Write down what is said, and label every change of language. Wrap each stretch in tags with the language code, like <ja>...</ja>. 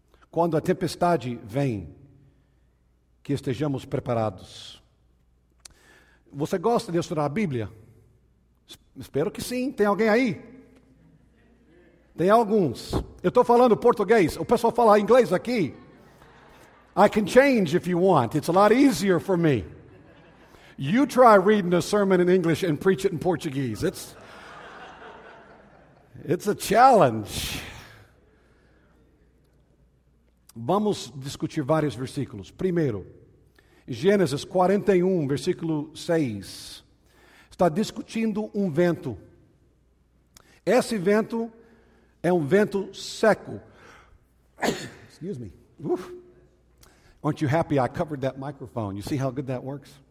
<pt>Quando a tempestade vem, que estejamos preparados? Você gosta de estudar a Bíblia? Espero que sim. Tem alguém aí? Tem alguns. Eu estou falando português. O pessoal fala inglês aqui?</pt> <en>I can change if you want. It's a lot easier for me. You try reading a sermon in English and preach it in Portuguese. It's a challenge.</en> <pt>Vamos discutir vários versículos. Primeiro, Gênesis 41, versículo 6. Está discutindo um vento. Esse vento é um vento seco.</pt> <en>Excuse me. Oof. Aren't you happy I covered that microphone? You see how good that works?</en>